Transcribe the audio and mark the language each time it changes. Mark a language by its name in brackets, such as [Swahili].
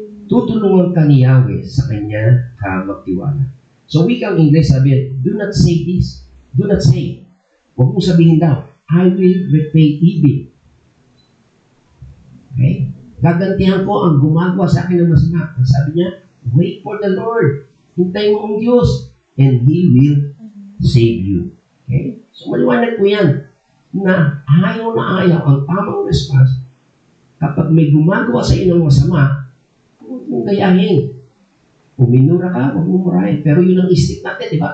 [Filipino] Tutulungan ka ni Yahweh sa kanya ka magtiwala. [English] So [Filipino] wikang English sabi, [English] do not say this. Do not say. [Filipino] Huwag mong sabihin daw, [English] I will repay evil. [Filipino] Okay? Gagantihan ko ang gumagawa sa akin ng masama. Ang sabi niya, [English] wait for the Lord. [Filipino] Hintay mo ang Diyos [English] and He will save you. Okay? [Filipino] So maliwanag po yan na ayaw ang tamang response kapag may gumagawa sa iyo ng masama, huwag mong gayahin. Uminura ka, huwag mong murahin. Pero yun ang instinct natin, di ba?